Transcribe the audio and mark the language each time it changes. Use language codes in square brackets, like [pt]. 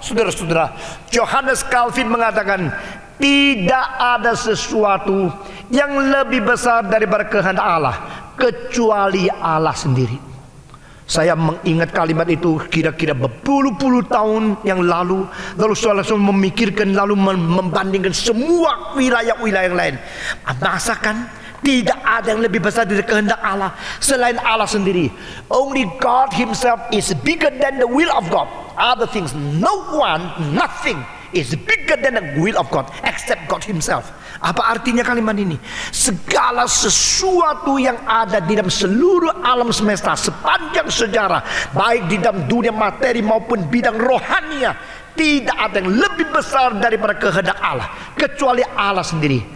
[id] Saudara-saudara, Johannes Calvin mengatakan, tidak ada sesuatu yang lebih besar daripada kehendak Allah kecuali Allah sendiri. Saya mengingat kalimat itu kira-kira berpuluh-puluh tahun yang lalu. Lalu saya langsung memikirkan, lalu membandingkan semua wilayah-wilayah yang lain. Masakan tidak ada yang lebih besar dari kehendak Allah selain Allah sendiri. [en] Only God Himself is bigger than the will of God. Other things, no one, nothing is bigger than the will of God except God Himself. [id] Apa artinya kalimat ini? Segala sesuatu yang ada di dalam seluruh alam semesta sepanjang sejarah, baik di dalam dunia materi maupun bidang rohania, tidak ada yang lebih besar daripada kehendak Allah kecuali Allah sendiri.